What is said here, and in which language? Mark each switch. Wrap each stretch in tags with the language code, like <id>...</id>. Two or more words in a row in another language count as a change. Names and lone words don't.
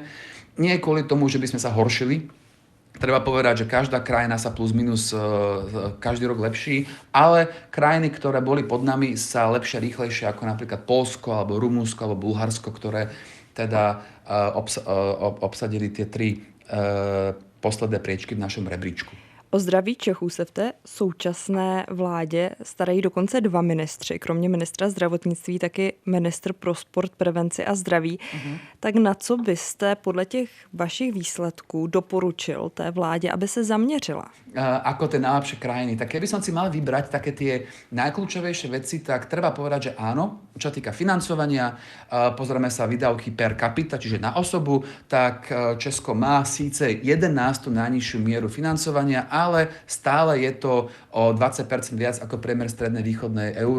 <sk>Nie kvôli tomu, že by sme sa horšili. Treba povedať, že každá krajina sa plus minus každý rok lepší, ale krajiny, ktoré boli pod nami, sa lepšia rýchlejšie ako napríklad Poľsko, alebo Rumunsko, alebo Bulharsko, ktoré teda obsadili tie 3 posledné priečky v našom rebríčku.</sk> <cs>O zdraví Čechů se v té současné vládě starají dokonce 2 ministři. Kromě ministra zdravotnictví taky ministr pro sport, prevenci a zdraví. Tak na co byste podle těch vašich výsledků doporučil té vládě, aby se zaměřila?</cs> <sk>Ako tie najlepšie krajiny. Tak keby som si mal vybrať také tie najkľúčovejšie veci, tak treba povedať, že áno, čo týka financovania, pozrieme sa výdavky</sk> <la>per capita,</la> <sk>čiže na osobu, tak Česko má síce 11. najnižšiu mieru financovania, ale stále je to o 20% viac ako priemer strednej východnej Európy.</sk>